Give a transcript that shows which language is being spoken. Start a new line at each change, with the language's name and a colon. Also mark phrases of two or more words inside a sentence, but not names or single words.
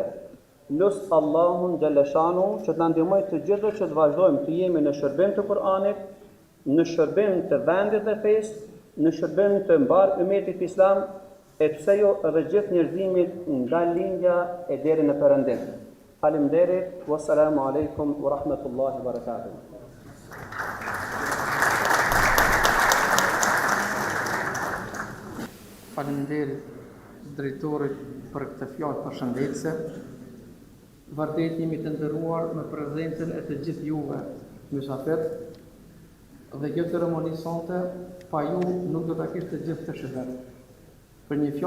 Albanian: Lus Allahun Gjellëshanu që të ndihmoj të gjithë që të vazhdojmë të jemi në shërbim të Kur'anit, në shërbim të vendit dhe fesë, në shërbim të mbar ummetit islam, e pse jo edhe gjithë njerëzimit nga lindja e deri në perëndim. Faleminderit,
Arabic: والسلام عليكم ورحمة الله وبركاته.
Albanian: Faleminderit drejtorit për këtë fjalë përshëndetëse. Vërtet jemi të nderuar me prezencën e të gjithë juve, mysafir, dhe kjo ceremoni sonte pa ju nuk do ta kishte gjithë të shërbet.